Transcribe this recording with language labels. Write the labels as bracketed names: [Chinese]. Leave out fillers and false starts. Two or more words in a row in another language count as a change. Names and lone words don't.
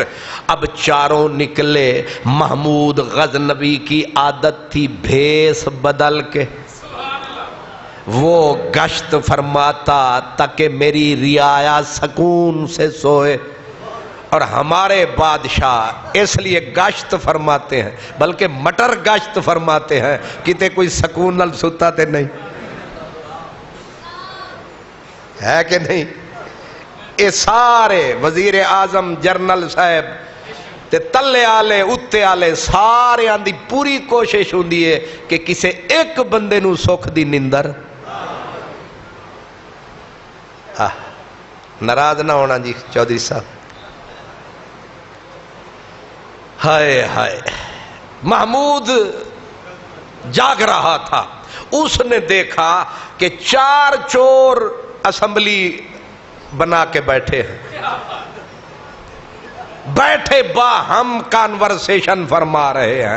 [Urdu] اب چاروں نکلے، محمود غزنوی کی عادت تھی بھیس بدل کے، وہ گشت فرماتا تاکہ میری رعایا سکون سے سوئے، اور ہمارے بادشاہ اس لیے گشت فرماتے ہیں، بلکہ مٹر گشت فرماتے ہیں، [Punjabi] کتے کوئی سکون نال ستا تے نہیں ہے کہ نہیں؟ یہ سارے وزیر اعظم جنرل صاحب تے تلے آلے اتے آلے سارے آن دی پوری کوشش ہوندی ہے کہ کسے ایک بندے نو سکھ دی نندر، ناراض نہ ہونا جی چودھری صاحب۔ [Urdu] ہائے ہائے، محمود جاگ رہا تھا، اس نے دیکھا کہ چار چور اسمبلی بنا کے بیٹھے ہیں، بیٹھے باہم کانورسیشن فرما رہے ہیں۔